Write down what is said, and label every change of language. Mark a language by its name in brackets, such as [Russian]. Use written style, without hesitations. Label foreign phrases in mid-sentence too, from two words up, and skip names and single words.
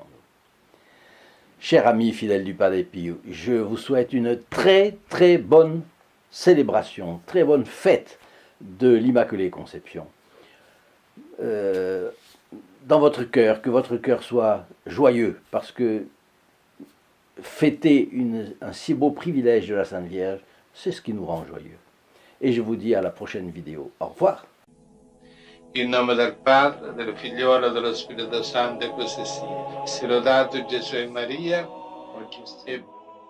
[French] Chers amis fidèles du Padre Pio, je vous souhaite une très très bonne célébration, très bonne fête de l'Immaculée Conception. Dans votre cœur, que votre cœur soit joyeux, parce que fêter un si beau privilège de la Sainte Vierge, c'est ce qui nous rend joyeux. Et je vous dis à la prochaine vidéo. Au revoir. [Italian] In nome del Padre, del Figliolo e dello Spirito Santo, e così sia. Sia lodato Gesù e Maria, oggi e